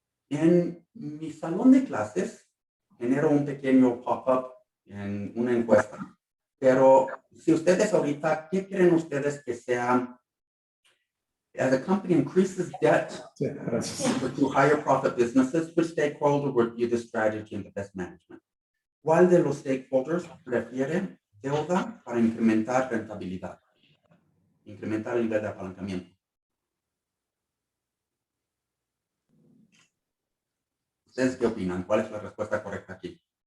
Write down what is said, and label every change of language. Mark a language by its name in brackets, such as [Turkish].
[Spanish] En mi salón de clases genero un pequeño pop-up en una encuesta, pero si ustedes ahorita, ¿qué creen ustedes que sea? [English] As a company increases debt to higher profit businesses, which stakeholder would view the strategy and the best management? [Spanish] ¿Cuál de los stakeholders prefiere deuda para incrementar rentabilidad? Incrementar el nivel de apalancamiento. ¿Ustedes qué opinan? ¿Cuál es la respuesta correcta aquí?